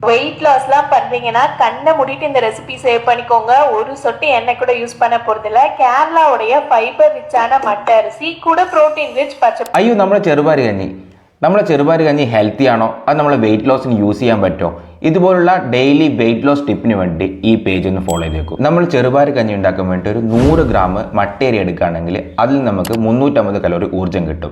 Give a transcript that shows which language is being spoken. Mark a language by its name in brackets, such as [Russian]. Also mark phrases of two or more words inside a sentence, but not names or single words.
[English] weight loss [Tamil] பண்றீங்கன்னா கண்ணை மூடிட்டு இந்த [English] recipe save [Tamil] பண்ணிக்கோங்க. ஒரு சொட்டு எண்ணெய் கூட யூஸ் பண்ண போறதில்ல. [Malayalam] കേരളയുടെ [English] fiber rich [Malayalam] മട്ട അരിസി, കൂടെ [English] protein rich [Malayalam] പച്ച. അയ്യോ, നമ്മളെ ചെറുപയർ കഞ്ഞി ഹെൽത്തി ആണോ? അത് നമ്മളെ [English] weight loss [Malayalam] യൂസ് ചെയ്യാൻ പറ്റുമോ? ഇതുപോലുള്ള [English] daily weight loss tip [Malayalam] വേണ്ടി ഈ പേജ് ഒന്ന് ഫോളോ ചെയ്തേക്കും. നമ്മൾ ചെറുപയർ കഞ്ഞി ഉണ്ടാക്കാൻ വേണ്ടി ഒരു 100 ഗ്രാം മട്ടേരി എടുക്കുകയാണെങ്കിൽ അതിൽ നമുക്ക് 350 കലോറി ഊർജ്ജം കിട്ടും.